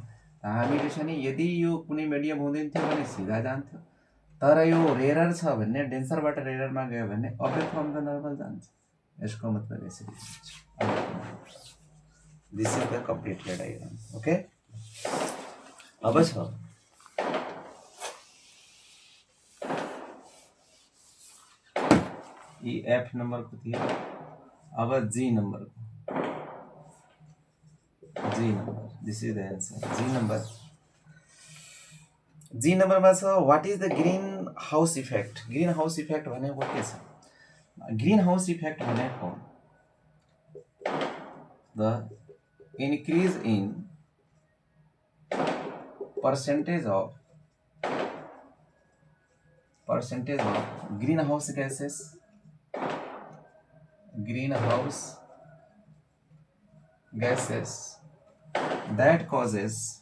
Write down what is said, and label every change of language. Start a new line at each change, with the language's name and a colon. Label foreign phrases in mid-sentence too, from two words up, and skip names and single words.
Nepali: हामी जो छ नि यदि यो कुनै मिडियम हुँदैन थियो भने सिधा जान्थ्यो, तर यो रेयर छ भने डेन्सरबाट रेयरमा गयो भने
English: away from the normal
Nepali: जान्छ। यसको मतलब यसरी हुन्छ।
English: this is the complete diagram.
Nepali: ओके, अब छ ये
English: F number
Nepali: को थियो।
English: अब G number को, G number, this is the answer. G number, G number में छ what is the greenhouse effect. greenhouse effect
Nepali: भनेको के छ?
English: greenhouse effect भनेको द increase in percentage of greenhouse gases, greenhouse gases that causes